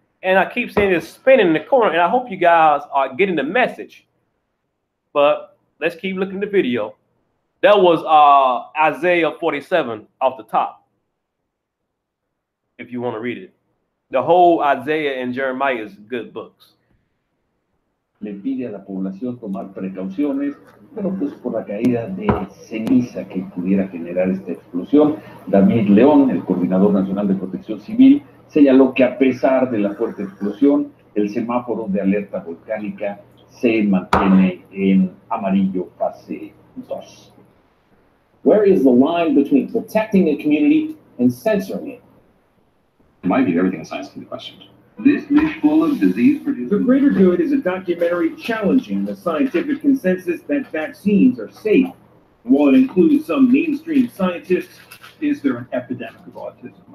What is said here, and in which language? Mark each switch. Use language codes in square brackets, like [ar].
[en] And I keep seeing this spinning in the corner, and I hope you guys are getting the message. But let's keep looking at the video. That was Isaiah 47 off the top, if you want to read it. The whole Isaiah and Jeremiah is good books. [es] Le pide a la población tomar precauciones, pero pues por la caída de ceniza que pudiera generar esta explosión. David León, el coordinador nacional de protección civil, señaló que a pesar de la fuerte explosión, el semáforo de alerta volcánica se mantiene en amarillo fase 2. [en] Where is the line between protecting a community and censoring it? In my view, everything in science can be questioned. This dish full of disease-producing... The Greater Good is a documentary challenging the scientific consensus that vaccines are safe While it includes some mainstream scientists, is there an epidemic of autism?